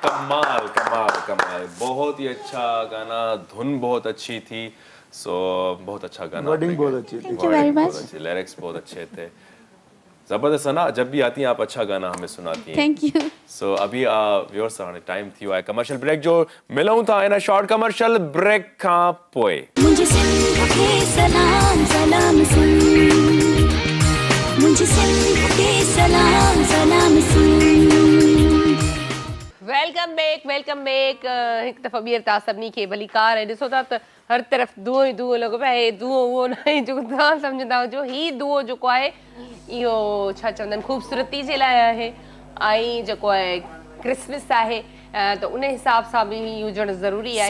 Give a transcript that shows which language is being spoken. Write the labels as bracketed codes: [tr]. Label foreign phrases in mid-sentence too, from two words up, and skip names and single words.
[hi] कमाल कमाल कमाल, बहुत ही अच्छा गाना, धुन बहुत अच्छी थी, सो बहुत अच्छा गाना, वर्डिंग बहुत अच्छी थी, [en] Thank you very much. [hi] लिरिक्स बहुत अच्छे थे, जबरदस्त है ना। जब भी आती हैं आप अच्छा गाना हमें सुनाती हैं। [en] Thank you. [sd] सो अभी व्यूअर्स टाइम थी आहे [en] commercial break [sd] जो मिलूं था [en] in short commercial break [sd] खां पोइ। [hi] मुझे सिंध के सलाम सलाम सुन, मुझे सिंध के सलाम सलाम सुन। [en] welcome back [sd] हिकु दफ़ो ॿीहर तव्हां सभिनी खे भली कार ऐं ॾिसो था त हर तरफ़ दुओ ई दुओ लॻो पियो आहे। दुओ उहो न आहे जेको तव्हां सम्झंदा हुजो, हीउ दुओ जेको आहे इहो छा चवंदा आहिनि ख़ूबसूरती जे लाइ आहे ऐं जेको आहे क्रिसमस आहे त उन हिसाब सां बि हुजणु ज़रूरी आहे।